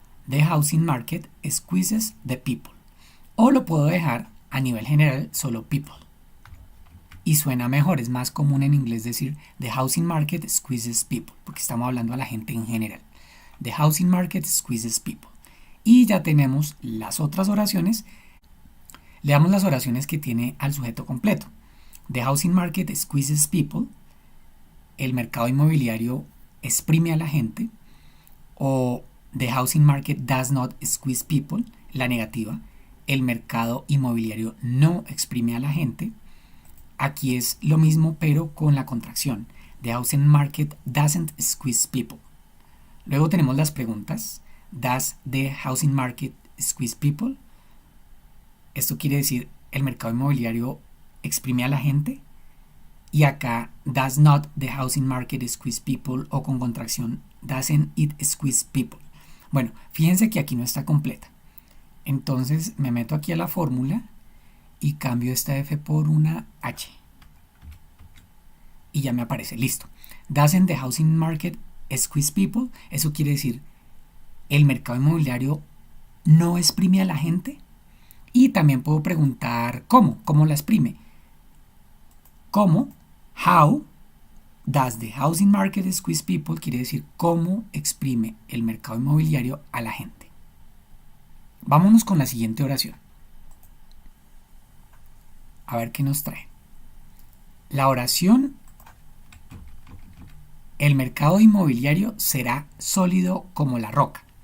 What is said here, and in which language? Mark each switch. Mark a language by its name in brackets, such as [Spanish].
[English] The housing market squeezes the people. [Spanish] O lo puedo dejar a nivel general solo people. Y suena mejor, es más común en inglés decir [English] the housing market squeezes people, [Spanish] porque estamos hablando a la gente en general. [English] The housing market squeezes people. [Spanish] Y ya tenemos las otras oraciones. Leamos las oraciones que tiene al sujeto completo. [English] The housing market squeezes people. [Spanish] El mercado inmobiliario exprime a la gente. [English] O the housing market does not squeeze people. [Spanish] La negativa. El mercado inmobiliario no exprime a la gente. Aquí es lo mismo pero con la contracción. [English] The housing market doesn't squeeze people. [Spanish] Luego tenemos las preguntas. [English] Does the housing market squeeze people? [Spanish] Esto quiere decir, ¿el mercado inmobiliario exprime a la gente? Y acá, [English] does not the housing market squeeze people, [Spanish] o con contracción, [English] doesn't it squeeze people. [Spanish] Bueno, fíjense que aquí no está completa. Entonces me meto aquí a la fórmula y cambio esta F por una H. Y ya me aparece, listo. [English] Doesn't the housing market squeeze people? [Spanish] Eso quiere decir, ¿el mercado inmobiliario no exprime a la gente? Y también puedo preguntar ¿cómo la exprime? ¿Cómo? [English] How does the housing market squeeze people? [Spanish] Quiere decir ¿cómo exprime el mercado inmobiliario a la gente? Vámonos con la siguiente oración. A ver qué nos trae. La oración: el mercado inmobiliario será sólido como la roca.